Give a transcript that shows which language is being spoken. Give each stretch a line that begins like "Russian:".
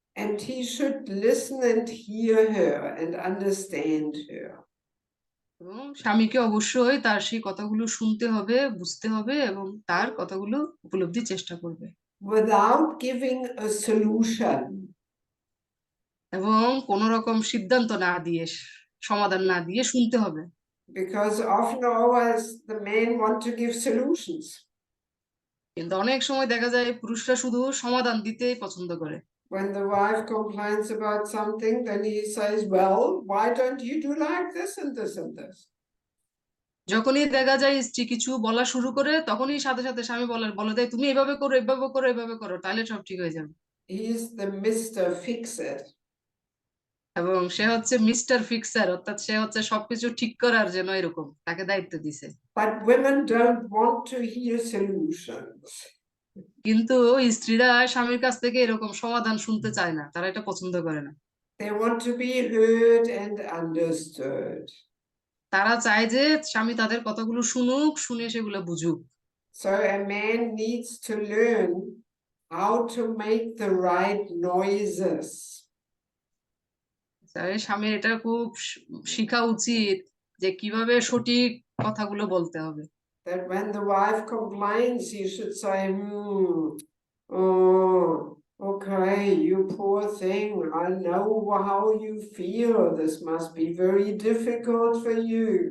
English: And he should listen and hear her and understand her.
Bangla: এবং স্বামীকে অবশ্যই তার সেই কথাগুলো শুনতে হবে, বুঝতে হবে এবং তার কথাগুলো উপলব্ধির চেষ্টা করবে।
English: Without giving a solution.
Bangla: এবং কোন রকম সিদ্ধান্ত না দিয়ে, সমাধান না দিয়ে শুনতে হবে।
English: Because often always the men want to give solutions.
Bangla: কিন্তু অনেক সময় দেখা যায় পুরুষরা শুধু সমাধান দিতেই পছন্দ করে।
English: When the wife complains about something, then he says, well, why don't you do like this and this and this?
Bangla: যখনই দেখা যায় স্ত্রী কিছু বলা শুরু করে, তখনই সাথে সাথে স্বামী বলে দেয়, তুমি এভাবে করো, এভাবে করো, এভাবে করো, তাহলে সব ঠিক হয়ে যাবে।
English: He's the Mr. Fix-It.
Bangla: এবং সে হচ্ছে মিস্টার ফিক্সার, অর্থাৎ সে হচ্ছে সবকিছু ঠিক করার জন্য এরকম তাকে দায়িত্ব দিছে।
English: But women don't want to hear solutions.
Bangla: কিন্তু স্ত্রীরা স্বামীর কাছ থেকে এরকম সমাধান শুনতে চায় না, তারা এটা পছন্দ করে না।
English: They want to be heard and understood.
Bangla: তারা চায় যে স্বামী তাদের কথাগুলো শুনুক, শুনে সেগুলো বুঝুক।
English: So a man needs to learn how to make the right noises.
Bangla: স্বামীর এটা খুব শিখা উচিত যে কিভাবে সঠিক কথাগুলো বলতে হবে।
English: That when the wife complains, you should say, oh, okay, you poor thing. I know how you feel. This must be very difficult for you.